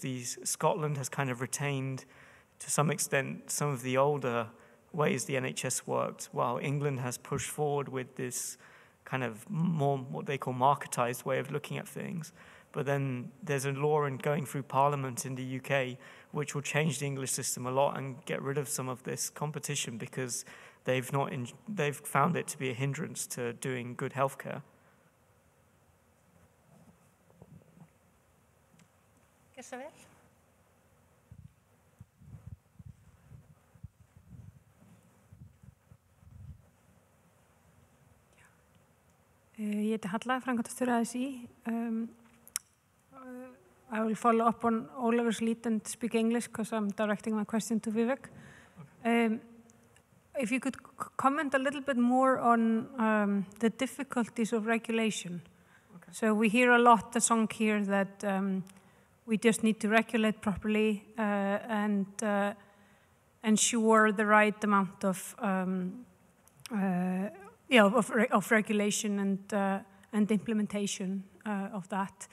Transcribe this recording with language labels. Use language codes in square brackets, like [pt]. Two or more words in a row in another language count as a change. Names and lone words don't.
[en] Scotland has kind of retained, to some extent, some of the older ways the NHS worked, while England has pushed forward with this kind of more what they call marketized way of looking at things. But then there's a law going through Parliament in the UK which will change the English system a lot and get rid of some of this competition, because they've found it to be a hindrance to doing good healthcare. [is] Gjör svo vel. Ég heiti Halla, framkvæmdastjóri ASÍ. [en] I will follow up on Oliver's lead and speak English because I'm directing my question to Vivek. If you could comment a little bit more on the difficulties of regulation. Okay. So we hear a lot the song here that we just need to regulate properly and ensure the right amount of regulation and implementation of that.